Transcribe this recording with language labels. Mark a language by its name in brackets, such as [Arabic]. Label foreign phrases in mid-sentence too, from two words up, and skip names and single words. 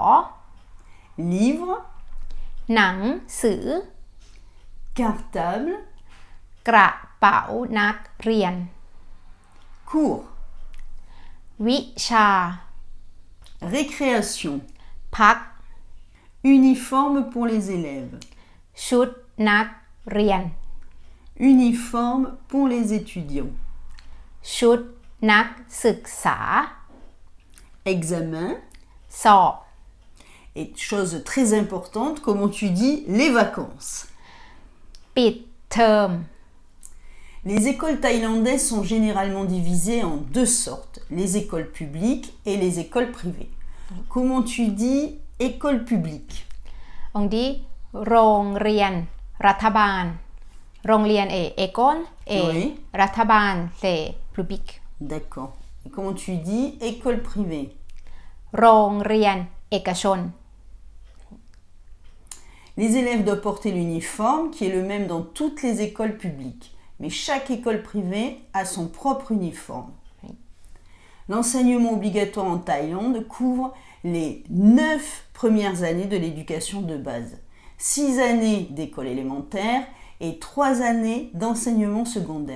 [French] livre, [Thai] หนังสือ [French] cartable, [Thai] กระเป๋านักเรียน [French] cours, [Thai] วิชา [French] récréation, [Thai] พัก [French] uniforme pour les élèves, [Thai] ชุดนักเรียน [French] uniforme pour les étudiants, [Thai] ชุดนักศึกษา [French] examen, [Thai] สอบ [French] et chose très importante, comment tu dis les vacances. [Thai] ปิดเทอม [French] Les écoles thaïlandaises sont généralement divisées en deux sortes, les écoles publiques et les écoles privées. Comment tu dis école publique? on dit [Thai] โรงเรียนรัฐบาล โรงเรียนเอกอน [French] Oui. [Thai] รัฐบาล public [French] D'accord. Et comment tu dis école privée? [Thai] โรงเรียนเอกชน [French] Les élèves doivent porter l'uniforme qui est le même dans toutes les écoles publiques, mais chaque école privée a son propre uniforme. L'enseignement obligatoire en Thaïlande couvre les 9 premières années de l'éducation de base, 6 années d'école élémentaire et 3 années d'enseignement secondaire.